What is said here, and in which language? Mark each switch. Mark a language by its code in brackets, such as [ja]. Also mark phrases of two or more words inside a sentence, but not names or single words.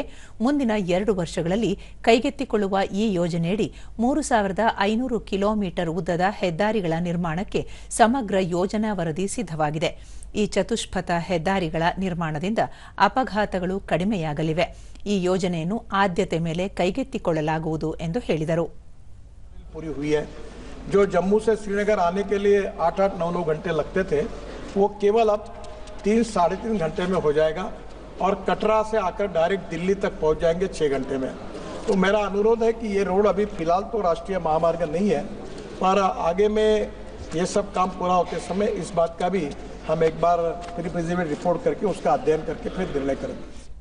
[kn] ಮುಂದಿನ 2 ವರ್ಷಗಳಲ್ಲಿ ಕೈಗೆತ್ತಿಕೊಳ್ಳುವ ಈ ಯೋಜನೆಯಡಿ 3,500 ಕಿಲೋಮೀಟರ್ ಉದ್ದದ ಹೆದ್ದಾರಿಗಳ ನಿರ್ಮಾಣಕ್ಕೆ ಸಮಗ್ರ ಯೋಜನಾ ವರದಿ ಸಿದ್ಧವಾಗಿದೆ. ಈ ಚತುಷ್ಪಥ ಹೆದ್ದಾರಿಗಳ ನಿರ್ಮಾಣದಿಂದ ಅಪಘಾತಗಳು ಕಡಿಮೆಯಾಗಲಿವೆ. ಈ ಯೋಜನೆಯನ್ನು ಆದ್ಯತೆ ಮೇಲೆ ಕೈಗೆತ್ತಿಕೊಳ್ಳಲಾಗುವುದು ಎಂದು ಹೇಳಿದರು. [hi] जो जम्मू से श्रीनगर आने के लिए 8-8, 9-9 घंटे लगते थे, वो केवल अब 3-3.5 घंटे में हो जाएगा. और कटरा से आकर डायरेक्ट दिल्ली तक पहुंच जाएंगे 6 घंटे में. तो मेरा अनुरोध है कि ये रोड अभी फिलहाल तो राष्ट्रीय महामार्ग नहीं है, पर आगे में ये सब काम पूरा होते समय इस बात का भी हम एक बार [en] pre preliminary report [hi] करके उसका अध्ययन करके फिर निर्णय करेंगे.